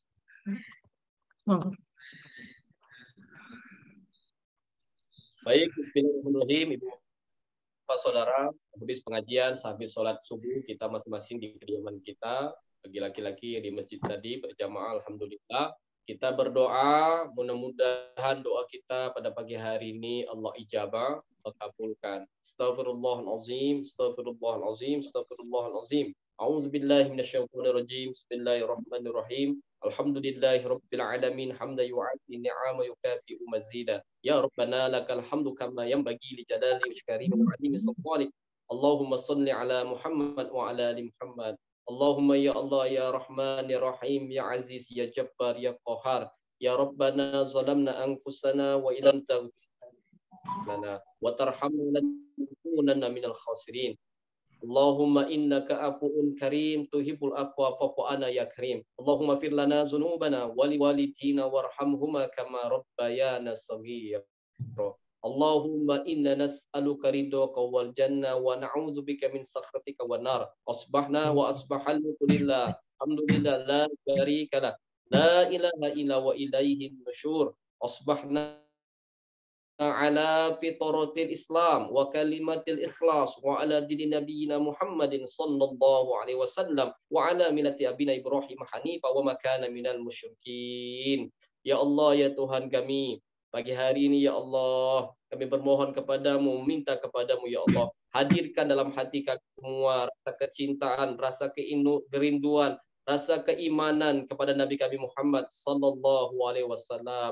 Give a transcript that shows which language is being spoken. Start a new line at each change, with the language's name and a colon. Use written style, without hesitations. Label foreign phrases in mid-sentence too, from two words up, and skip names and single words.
Indonesian: Baik, bismillahirrahmanirrahim, Ibu Pak Saudara, habis pengajian, habis sholat subuh, kita masing-masing di kediaman kita, bagi laki-laki yang di masjid tadi, berjamaah, alhamdulillah. Kita berdoa, mudah-mudahan doa kita pada pagi hari ini Allah ijabah, Allah kabulkan.
Arabic: أستغفر الله العظيم أستغفر الله العظيم أستغفر الله العظيم. أعوذ بالله من الشيطان الرجيم بسم الله الرحمن الرحيم. الحمد لله رب العالمين حمدا يوافي نعمه ويكافئ مزيده. يا ربنا لك الحمد كما ينبغي لجلال وجهك وعظيم سلطانك. اللهم صل على محمد وعلى آل محمد. اللهم يا الله يا رحمن يا رحيم يا عزيز يا جبار يا قهار. يا ربنا ظلمنا أنفسنا وإن لم تغفر لنا وترحمنا لنكونن من الخاسرين. اللهم إنك عفو كريم تحب العفو فاعف عنا يا كريم. اللهم اغفر لنا ذنوبنا ولوالدينا وارحمهما كما ربيانا صغيرا. اللهم إنا نسألك رضاك والجنة ونعوذ بك من سخطك والنار. أصبحنا وأصبح الملك لله. الحمد لله لا شريك له لا إله إلا وإليه النشور. أصبحنا على فطرة الإسلام وكلمة الإخلاص وعلى دين نبينا محمد صلى الله عليه وسلم وعلى ملة أبينا إبراهيم حنيفا وما كان من المشركين. يا الله
Indonesian: ya Tuhan kami, pagi hari ini
Arabic: يا الله,
Indonesian: kami bermohon kepadamu, minta kepadamu
Arabic: يا الله,
Indonesian: hadirkan dalam hati kami semua rasa kecintaan, rasa kerinduan, rasa keimanan kepada Nabi kami Muhammad
Arabic: صلى الله عليه وسلم.